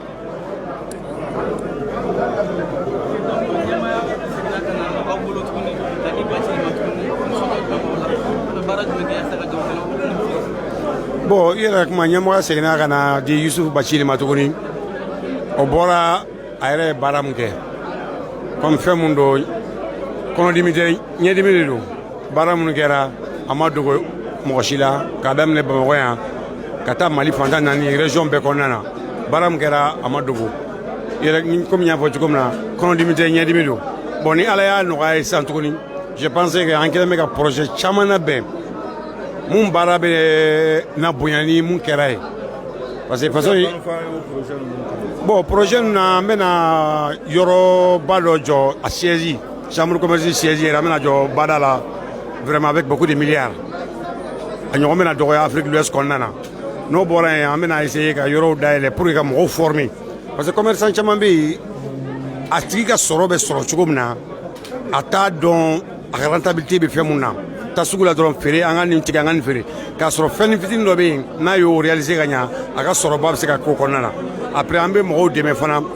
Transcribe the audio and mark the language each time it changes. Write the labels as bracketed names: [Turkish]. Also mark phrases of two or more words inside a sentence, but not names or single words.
[Bambara] Bon, yɛrɛ kuma ɲɛmɔgɔ seginna ka na di Yusufu Bachili ma tuguni o bɔra a yɛrɛ ye baara min kɛ comme fɛn min don kɔnɔdimi tɛ ɲɛdimi de don baara minnu kɛra a ma dogo mɔgɔ si la k'a daminɛ Bamakɔ yan ka taa Mali fantan naani région bɛɛ kɔnɔna na baara min kɛra a ma dogo yɛrɛ comme n y'a fɔ cogo min na kɔnɔdimi tɛ ɲɛdimi don bon ni Ala y'a nɔgɔya ye sisan tuguni [French] je pense que [Bambara] an kɛlen bɛ ka projet caman labɛn mun baara bɛ na bonya ni mun kɛra ye [French] parce que façon bon projet [Bambara] ninnu na an bɛna yɔrɔba dɔ jɔ a [French] siège chambre commerce siège [Bambara] yɛrɛ an bɛna jɔ bada la [French] vraiment avec beaucoup de milliards [Bambara] a ɲɔgɔn bɛna dɔgɔya Afrique de l'Ouest kɔnɔna na n'o bɔra yen an bɛna essayer ka yɔrɔw dayɛlɛ [French] pour que [Bambara] ka mɔgɔw former [French] parce que commerçant [Bambara] caman bɛ yen a tigi ka sɔrɔ bɛ sɔrɔ cogo min na a t'a dɔn a ka rentabilité bɛ fɛn mun na ta sugu la dɔrɔn feere an ka nin tigɛ an ka nin feere k'a sɔrɔ fɛn fitinin dɔ bɛ yen n'a y'o réaliser ka ɲa a ka sɔrɔba bɛ se ka k'o kɔnɔna na après an bɛ mɔgɔw dɛmɛ fana